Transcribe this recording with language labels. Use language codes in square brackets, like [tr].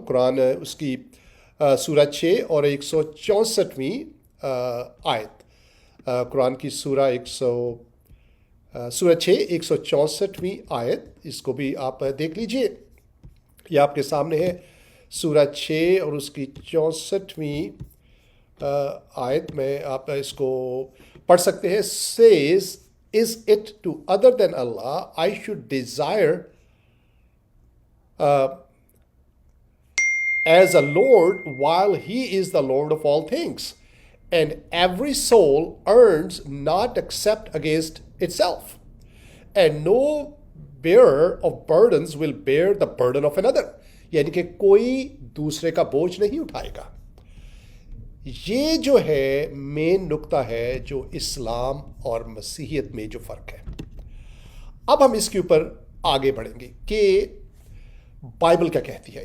[ur] قرآن اس کی سورہ 6 اور 164ویں آیت، قرآن کی سورہ 6 164ویں آیت، اس کو بھی آپ دیکھ لیجئے. یہ آپ کے سامنے ہے سورہ 6 اور اس کی 64ویں آیت میں آپ اس کو پڑھ سکتے ہیں. [en] says is it to other than Allah I should desire as a Lord while he is the Lord of all things, and every soul earns not except against itself, and no bearer of burdens will bear the burden of another. [ur] یعنی کہ کوئی دوسرے کا بوجھ نہیں اٹھائے گا. یہ جو ہے مین نقطہ ہے جو اسلام اور مسیحیت میں جو فرق ہے. اب ہم اس کے اوپر آگے بڑھیں گے کہ بائبل کیا کہتی ہے.